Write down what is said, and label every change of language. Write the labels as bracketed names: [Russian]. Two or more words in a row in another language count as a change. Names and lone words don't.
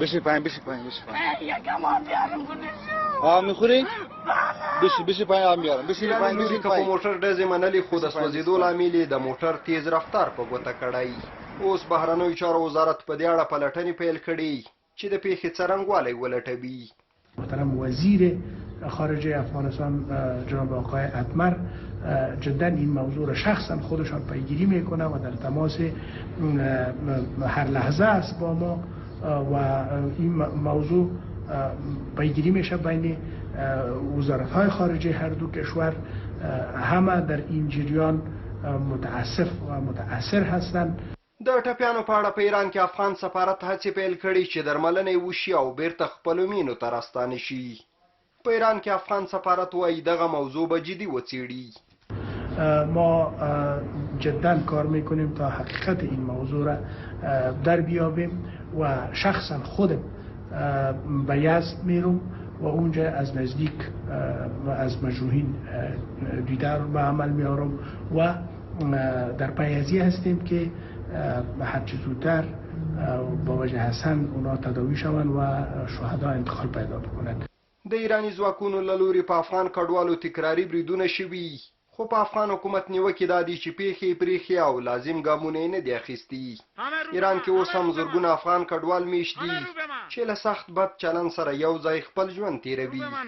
[Pashto] نوري که په موټر ډزې منلې خو د سوځېدو لامل یې د موټر تیز رفتار په ګوته کړی. اوس بهرنیو چارو وزارت په دې اړه پلټنې پیل کړي چې د پیښې څرنګوالی ولټوي. [Persian] محترم وزیر خارجه افغانستان جناب آقای اتمر جدا این موضوع را شخصا خودشان پیگیری میکنه و در تماس هر لحظه است با ما و این موضوع پیگیری میشه بین وزارت‌های خارجه هر دو کشور. همه در این جریان متاسف و متاثر هستند. [Pashto] د ټپیانو په اړه په ایران کې افغان سفارت هڅې پیل کړي چې درملنه وشي او بیرته خپلو مینو ته راستانه شي. په ایران کې افغان سفارت وایي دغه موضوع به جدي وڅېړي. [Persian] ما جدا کار میکنیم تا حقیقت این موضوع را در بیابیم و شخصا خودم به یزد میرم و اونجا از نزدیک و از مجروحین دیدار به عمل میارم و در پیازی هستیم که هرچی زودتر با وجه حسن اونا تداوی شوند و شهدا انتقال پیدا بکنند. [Pashto] د ایرانی ځواکونو له لوري په افغان کډوالو تکراري بریدونه شوي، خو په افغان حکومت نیوکې دا دي چې پیښې پریښې او لازم ګامونه یې نه دي اخیستي. ایران کې اوس هم زرګونه افغان کډوال میشت دي چې له سخت بد چلند سره یو ځای خپل ژوند تیروي.